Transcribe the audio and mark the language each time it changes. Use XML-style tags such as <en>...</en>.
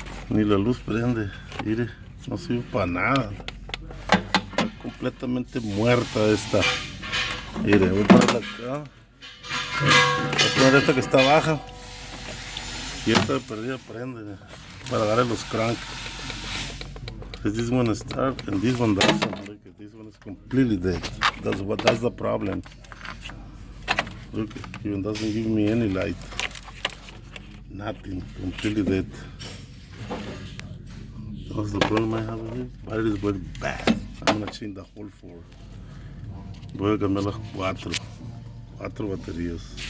<es>Ni la luz prende. Mire, no sirve para nada. Está completamente muerta esta. Mire, voy a ponerla acá. Voy a poner esta que está baja. Y esta de perdida prende para darle los crank.</es> <en>This one start and this one doesn't. Look, this one is completely dead. That's the problem. Look, it even doesn't give me any light. Nothing. Completely dead. What's the problem I have here? Battery is very bad. I'm gonna change the whole 4.</en> <es>Voy a cambiar las 4 baterías.</es>